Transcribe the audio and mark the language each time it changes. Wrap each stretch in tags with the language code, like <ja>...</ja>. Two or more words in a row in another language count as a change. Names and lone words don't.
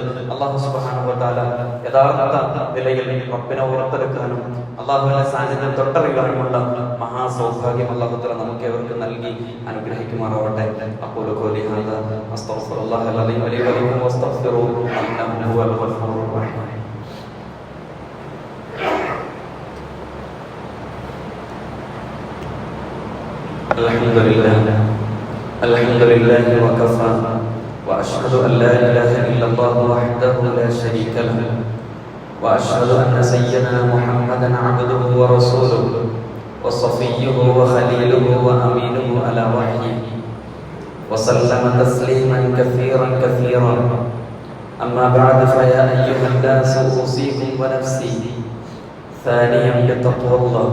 <ar>الله سبحانه و تعالى</ar> <ml>യഥാർത്ഥ നിലയിൽ റബ്ബിനെ ഓർത്തെടുക്കാനും അല്ലാഹുവിന്റെ സാന്നിധ്യം തൊട്ടറിയാനുമുള്ള മഹാസൗഭാഗ്യം</ml> <ar>الله تعالى</ar> <ml>നമുക്ക് ഏവർക്ക് നൽകി അനുഗ്രഹിക്കുമാറാവട്ടെ.</ml> <ar>أقول قولي هذا أستغفر الله العليم لي ولكم واستغفروه إنه هو الغفور الرحيم. الحمد لله وكفى وأشهد أن لا إله إلا الله وحده لا شريك له وأشهد أن سيدنا محمدا عبده ورسوله وصفيه وخليله وأمينه على وحيه وسلم تسليما كثيرا أما بعد فيا أيها الناس أوصيكم ونفسي ثانيا بتقوى الله.</ar>